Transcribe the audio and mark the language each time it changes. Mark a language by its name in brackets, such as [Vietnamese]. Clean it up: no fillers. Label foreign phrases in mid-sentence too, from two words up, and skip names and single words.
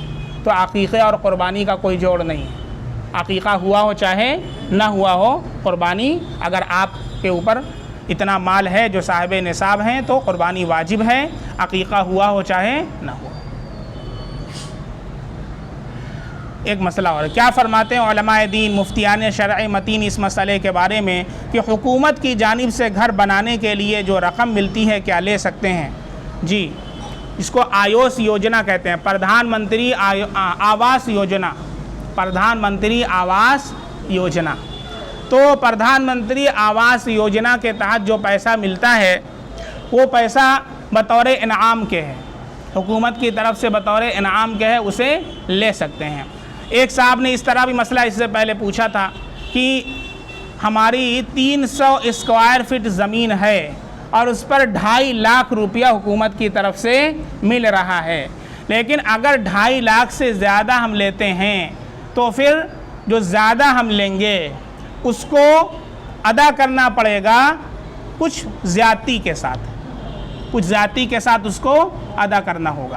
[Urdu] تو عقیقے اور قربانی کا کوئی جوڑ نہیں ہے۔ عقیقہ ہوا ہو چاہے نہ ہوا ہو، قربانی اگر آپ کے اوپر اتنا مال ہے جو صاحب نصاب ہیں تو قربانی واجب ہے، عقیقہ ہوا ہو چاہے نہ ہو۔ ایک مسئلہ اور کیا فرماتے ہیں علماء دین مفتیان شرع متین اس مسئلے کے بارے میں کہ حکومت کی جانب سے گھر بنانے کے لیے جو رقم ملتی ہے کیا لے سکتے ہیں؟ جی، اس کو آیوس یوجنا کہتے ہیں، پردھان منتری آواس یوجنا، پردھان منتری آواس یوجنا۔ تو پردھان منتری آواس یوجنا کے تحت جو پیسہ ملتا ہے وہ پیسہ بطور انعام کے ہے، حکومت کی طرف سے بطور انعام کے ہے، اسے لے سکتے ہیں۔ ایک صاحب نے اس طرح بھی مسئلہ اس سے پہلے پوچھا تھا کہ ہماری 300 اسکوائر فٹ زمین ہے اور اس پر 2.5 لاکھ روپیہ حکومت کی طرف سے مل رہا ہے، لیکن اگر 2.5 لاکھ سے زیادہ ہم لیتے ہیں تو پھر جو زیادہ ہم لیں گے اس کو ادا کرنا پڑے گا کچھ زیادتی کے ساتھ اس کو ادا کرنا ہوگا۔